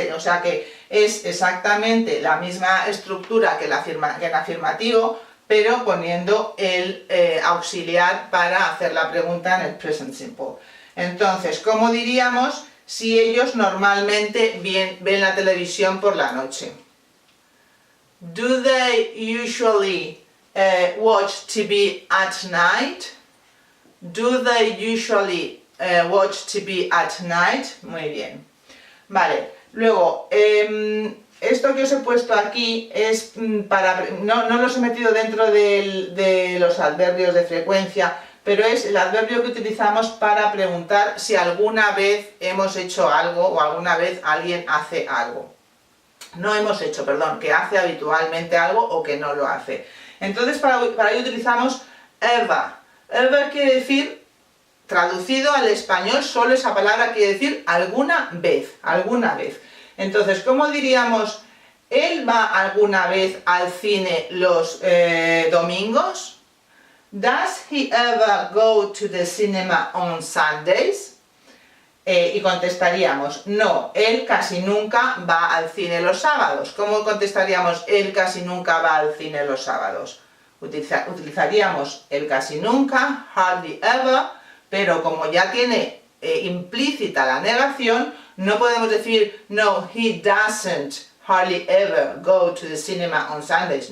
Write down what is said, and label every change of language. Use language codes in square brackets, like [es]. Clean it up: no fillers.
[es] O sea que es exactamente la misma estructura que el afirmativo, pero poniendo el auxiliar para hacer la pregunta en el present simple. Entonces, ¿cómo diríamos si ellos normalmente ven la televisión por la noche? [en] Do they usually watch TV at night? Do they usually watch TV at night? [es] Muy bien. Vale, luego, esto que os he puesto aquí es para... No los he metido dentro de los adverbios de frecuencia, pero es el adverbio que utilizamos para preguntar si alguna vez hemos hecho algo o alguna vez alguien hace algo. No hemos hecho, perdón, que hace habitualmente algo o que no lo hace. Entonces para ello utilizamos ever. Ever quiere decir, traducido al español, solo esa palabra quiere decir alguna vez, alguna vez. Entonces, ¿cómo diríamos, él va alguna vez al cine los domingos? [en] Does he ever go to the cinema on Sundays? [es] Y contestaríamos, no, él casi nunca va al cine los sábados. ¿Cómo contestaríamos, él casi nunca va al cine los sábados? Utilizaríamos el casi nunca, hardly ever, pero como ya tiene implícita la negación, no podemos decir, no, [en] he doesn't hardly ever go to the cinema on Sundays.